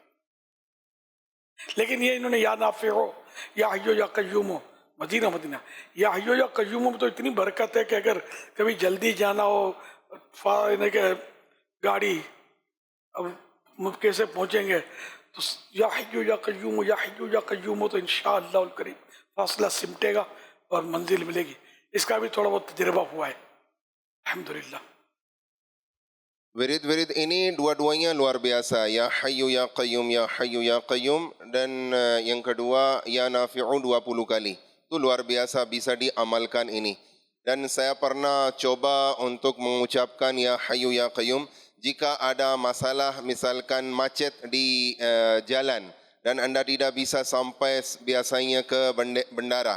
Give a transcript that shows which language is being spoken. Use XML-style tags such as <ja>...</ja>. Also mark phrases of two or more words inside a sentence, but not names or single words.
<hi>लेकिन ये इन्होंने</hi> <ar>يا نافع يا حي يا قيوم</ar> <hi>हो, मदीना मदीना</hi> <ar>يا حي يا قيوم</ar> <hi>में तो इतनी बरकत है कि अगर कभी जल्दी जाना हो के गाड़ी अब कैसे पहुँचेंगे तो</hi> <ar>يا حي يا قيوم</ar> <hi>हो तो इंशाअल्लाह करीम फासला सिमटेगा और मंजिल मिलेगी। इसका भी थोड़ा बहुत तजर्बा हुआ है अल्हम्दुलिल्लाह।</hi> <id>Wirid-wirid ini dua-duanya luar biasa,</id> <ar>يا حي يا قيوم,</ar> <id>dan yang kedua</id> <ar>يا نافع</ar> <id>20 kali. Itu luar biasa, bisa diamalkan ini. Dan saya pernah coba untuk mengucapkan</id> <ar>يا حي يا قيوم</ar> <id>jika ada masalah, misalkan macet di jalan dan Anda tidak bisa sampai biasanya ke bandara.</id>